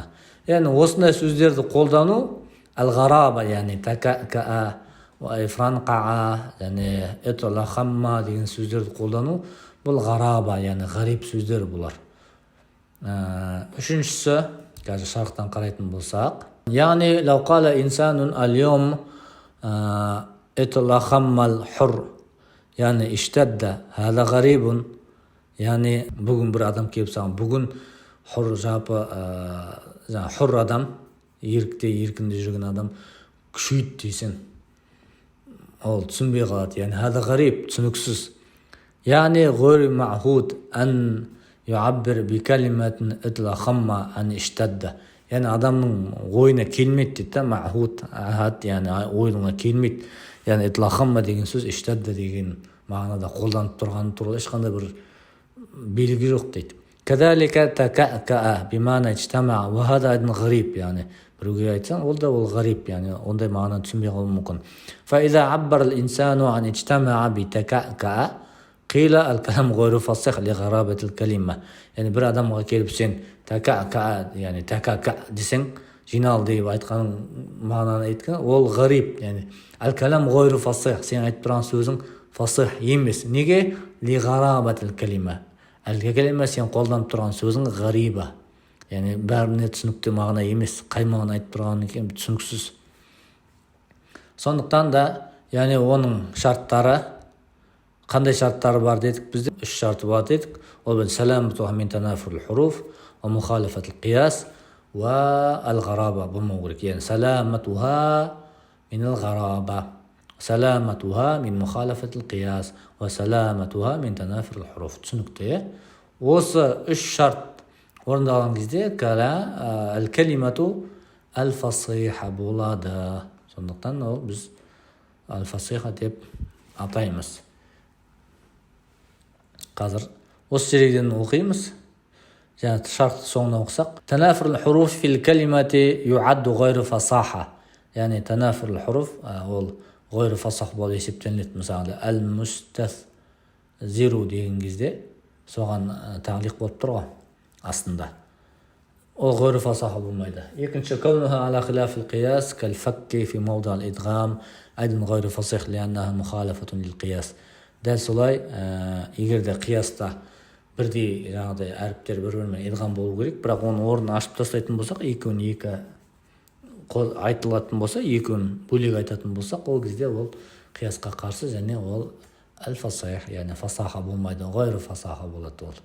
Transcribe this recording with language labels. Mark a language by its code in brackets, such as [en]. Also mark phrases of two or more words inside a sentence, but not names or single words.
[kk] Яғни осындай сөздерді қолдану, әл-ғараба, яғни така-ка-а, ифранқа, яғни итлахамма деген сөздерді қолдану, бұл ғараба, яғни ғариб сөздер бұлар. Үшіншісі, қазір шарықтан қарайтын болсақ, яғни [ar] لو قال إنسان اليوم اطلخم الحر, [kk] яғни иштадда, [ar] هذا غريب, [kk] яғни бүгін бір адам келіп саған, бүгін хур жапы, хур адам, еркінде жүрген адам күшейді дейсің, ол түсінбей қалады. [ar] Яғни هذا غريب, түсініксіз. Яғни غير معهود أن يعبر بكلمة اطلخم عن اشتد. [kk] Яғни адамның ойына келмейді дейді, мa'худ, ахад, яғни ойына келмейді. Яғни итлахамма деген сөз иштадда деген мағынада қолданып тұрғаны туралы ешқандай бір белгі жоқ дейді. [ar] كذلك تكأكأ بمعنى اجتمع وهذا أيضا غريب, [kk] яғни біреуге айтсаң, ол да ол ғариб, яғни ондай мағына түсінбей қалуы мүмкін. [ar] فإذا عبر الإنسان عن اجتمع بتكأكأ قيل الكلام غير فصيح لغرابة الكلمة. [kk] Яғни бір адамға келіп сен така-ка, яғни така-ка десең, жинал деп айтқаның мағынаны айтқан, ол ғариб, яғни [ar] الكلام غير فصيح, [kk] сен айтып тұрған сөзің фасих емес. [ar] Неге? لغرابة الكلمة. [kk] Әл-калима сен қолданып тұрған сөзің ғариба. Яғни бәріне түсінікті мағына емес, қай мағына айтып тұрған екен түсініксіз. Сондықтан да, яғни оның шарттары, қандай шарттары бар дедік бізде? 3 шарты бар дедік. Ол бір [ar] سلامة من تنافر الحروف, ومخالفة القياس والغرابة بالمغرق. يعني سلامتها من الغرابة، سلامتها من مخالفة القياس، وسلامتها من تنافر الحروف. [kk] түсінікті. Осы үш шарт орындалған кезде [ar] الكلمة الفصيحة [kk] болады. Сондықтан ол біз الفصيحة деп атаймыз. Қазір осы жерден оқимыз. жаңа шартты соңынан оқысақ. [ar] تنافر الحروف في الكلمة يعد غير فصاحة. [kk] яғни [ar] تنافر الحروف [kk] ол [ar] غير فصاح [kk] болып есептелінеді. Мысалы المستثزر деген кезде соған тағлиқ болып тұр ғой астында. ол [ar] غير فصاح [kk] болмайды. [ar] екінші كونها على خلاف القياس كالفك في موضع الإدغام أيضا غير فصيح لأنها مخالفة للقياس. [kk] дәл солай егер де қияста бірдей жаңағыдай әріптер бір-бірімен идғам болу керек, бірақ оның орнын ашып тастайтын болсақ, екеуін екі айтылатын болса, екеуін бөлек айтатын болсақ, ол кезде ол қиясқа қарсы және ол әл-фасих, яғни фасаха болмайды, [ar] غير فصاحة [kk] болады ол.